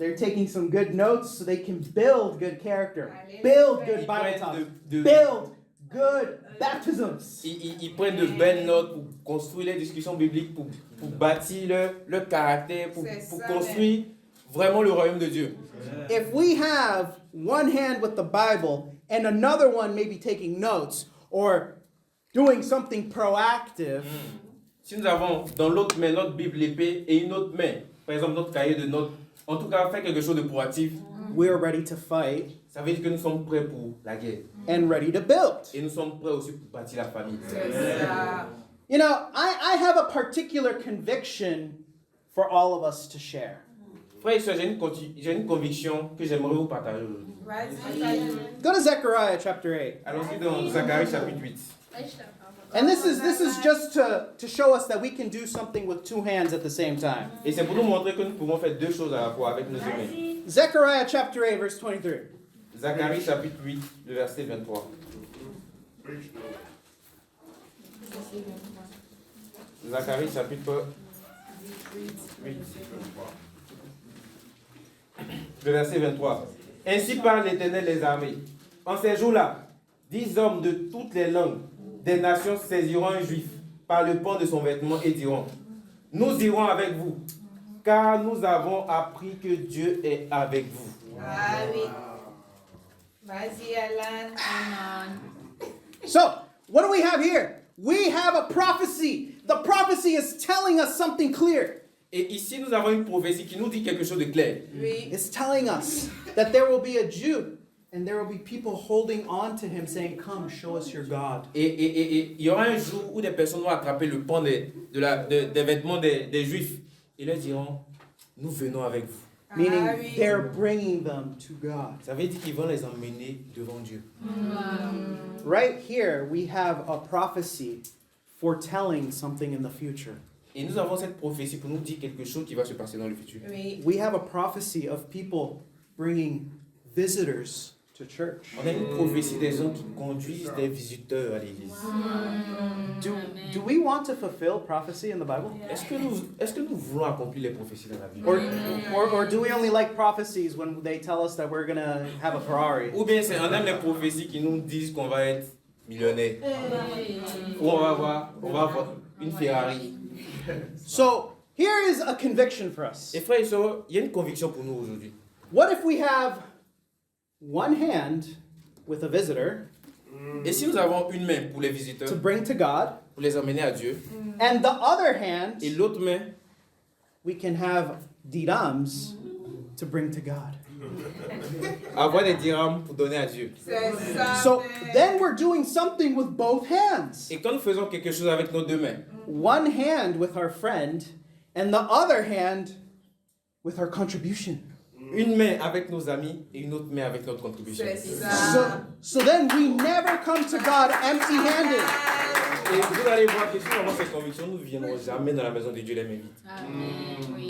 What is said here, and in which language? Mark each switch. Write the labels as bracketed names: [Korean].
[English] They're taking some good notes so they can build good character, build good [French] Ils [English] Bible [French] prennent [English] talk, [French] de- [English] build good baptisms. [French] Ils prennent de belles notes pour construire les discussions bibliques, pour bâtir leur caractère, pour C'est ça, construire vraiment le royaume de Dieu. [English] If we have one hand with the Bible and another one maybe taking notes or doing something proactive, [French] Si nous avons dans l'autre main notre Bible, l'épée, et une autre main, par exemple notre cahier de notes, en tout cas faire quelque chose de proactif, [English] we're ready to fight [French] Ça veut dire que nous sommes prêts pour la guerre. [English] and ready to build. [French] Et nous sommes prêts aussi pour bâtir la famille. C'est ça. [English] You know, I have a particular conviction for all of us to share. [French] Frères et sœurs, j'ai une conviction que j'aimerais vous partager aujourd'hui. Vas-y. [English] Go to Zechariah chapter 8. [French] Allons-y dans Zacharie chapitre 8. [English] And this is just to show us that we can do something with two hands at the same time. [French] Et c'est pour nous montrer que nous pouvons faire deux choses à la fois avec nos deux mains. [English] Zechariah chapter 8, verse 23. [French] Zacharie chapitre 8, le verset 23. Zacharie chapitre 8. Le verset 23. Ainsi parle l'Éternel des armées. En ces jours-là, 10 hommes de toutes les langues des nations saisiront un juif par le pan de son vêtement et diront: nous irons avec vous, car nous avons appris que Dieu est avec vous. Ah oui. Vas-y, Alan. [English] So, what do we have here? We have a prophecy. The prophecy is telling us something clear. [French] Et ici, nous avons une prophétie qui nous dit quelque chose de clair. Oui. [English] It's telling us that there will be a Jew and there will be people holding on to him saying, come, show us your God. [French] Et il y aura un jour où des personnes vont attraper le pan des vêtements des Juifs et leur diront: nous venons avec vous. [English] Meaning [French] Ah oui. [English] they're bringing them to God. [French] Ça veut dire qu'ils vont les emmener devant Dieu. [English] Right here, we have a prophecy foretelling something in the future. [French] Et nous avons cette prophétie pour nous dire quelque chose qui va se passer dans le futur. Oui. [English] We have a prophecy of people bringing visitors to church. [French] On a une prophétie des gens qui conduisent des visiteurs à l'église. [English] Do we want to fulfill prophecy in the Bible? [French] Est-ce que nous voulons accomplir les prophéties dans la Bible? [English] Or do we only like prophecies when they tell us that we're going to have a Ferrari? [French] Ou bien on aime les prophéties qui nous disent qu'on va être millionnaire. Ou on va avoir une Ferrari. [English] So here is a conviction for us. [French] Et frères et sœurs, il y a une conviction pour nous aujourd'hui. [English] What if we have one hand with a visitor [French] Et si nous avons une main pour les [English] to [French] visiteurs, [English] bring to God, [French] pour les emmener à Dieu, [English] and the other hand [French] et l'autre main, [English] we can have dirhams to bring to God? [French] avoir des dirhams pour donner à Dieu. C'est ça. [English] So then we're doing something with both hands. [French] Et quand nous faisons quelque chose avec nos deux mains, [English] One hand with our friend, and the other hand with our contribution. [French] une main avec nos amis et une autre main avec notre contribution. C'est ça. [English] So then we never come to God empty-handed. [French] Et vous allez voir que si nous avons cette conviction, nous ne viendrons jamais dans la maison de Dieu les mains vides.